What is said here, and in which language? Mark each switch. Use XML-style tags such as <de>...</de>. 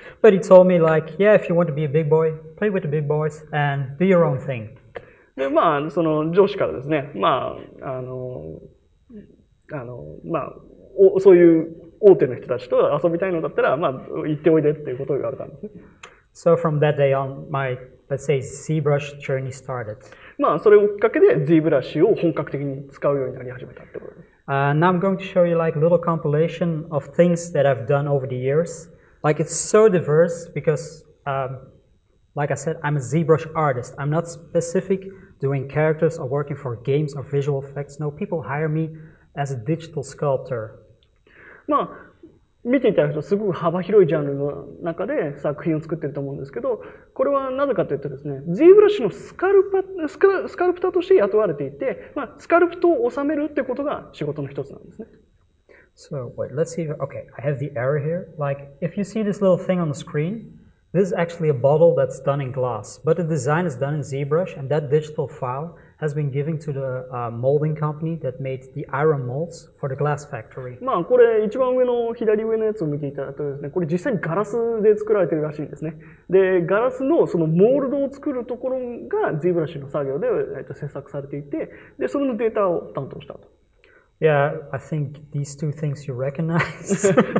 <en>But he told me, like, yeah, if you want to be a big boy, play with the big boys and do your own thing.</en> <ja>で、まあ、その上司からですね、そういう大手の人たちと遊びたいのだったら、まあ、行っておいでっていうことを言われたんですね。</ja> <en>So from that day on, my, let's say, ZBrush journey started.</en> <ja>まあ、それをきっかけで ZBrush を本格的に使うようになり始めたってことです。</ja> <en>Now I'm going to show you like a little compilation of things that I've done over the years. Like it's so diverse because, like I said, I'm a ZBrush artist. I'm not specific doing characters or working for games or visual effects. No, people hire me as a digital sculptor.</en> <ja>まあ、見ていただくとすごく幅広いジャンルの中で作品を作っていると思うんですけど、これはなぜかというとですね、ZBrush のスカルプターとして雇われていて、まあ、スカルプトを収めるってことが仕事の一つなんですね。</ja> <en>So wait, let's see. Okay, I have the error here. Like if you see this little thing on the screen, this is actually a bottle that's done in glass, but the design is done in ZBrush, and that digital file has been given to the molding company that made the iron molds for the glass factory.</en> <ja>まあこれ一番上の左上のやつを見ていただくとですね、これ実際にガラスで作られているらしいんですね。で、ガラスのそのモールドを作るところが ZBrush の作業で制作されていて、でそれのデータを担当したと。</ja> <en>Yeah, I think these two things you recognize.</en>